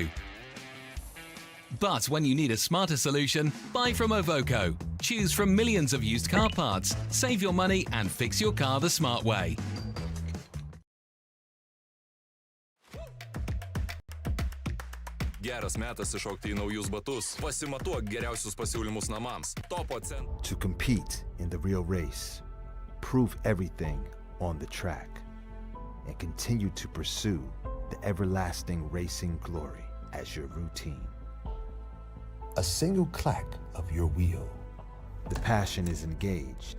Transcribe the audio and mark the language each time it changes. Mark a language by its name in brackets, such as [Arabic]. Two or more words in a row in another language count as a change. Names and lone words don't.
[English] But when you need a smarter solution, buy from Ovoco. Choose from millions of used car parts, save your money and fix your car the smart way. [Lithuanian] Geras metas iššokti į naujus batus. Pasimatuok geriausius pasiūlymus namams. TOPO CENTRAS. [English] To compete in the real race, prove everything on the track, and continue to pursue the everlasting racing glory as your routine. A single clack of your wheel. The passion is engaged.